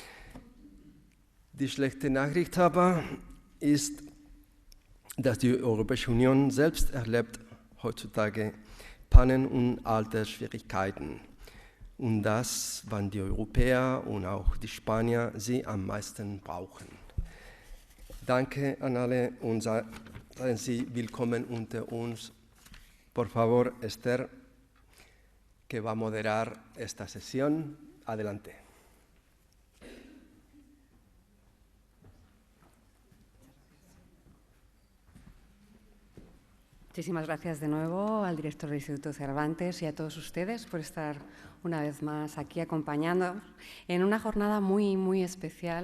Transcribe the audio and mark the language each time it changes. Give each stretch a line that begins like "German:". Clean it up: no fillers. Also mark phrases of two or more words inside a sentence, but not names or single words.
German: Die schlechte Nachricht aber ist, dass die Europäische Union selbst erlebt heutzutage Pannen und alte Schwierigkeiten. Und das, wann die Europäer und auch die Spanier sie am meisten brauchen. Danke an alle und seien Sie willkommen unter uns.
Spanish: Por favor, Esther, que va a moderar esta sesión. Adelante. Muchísimas gracias de nuevo al director del Instituto Cervantes y a todos ustedes por estar una vez más aquí acompañándonos en una jornada muy, muy especial.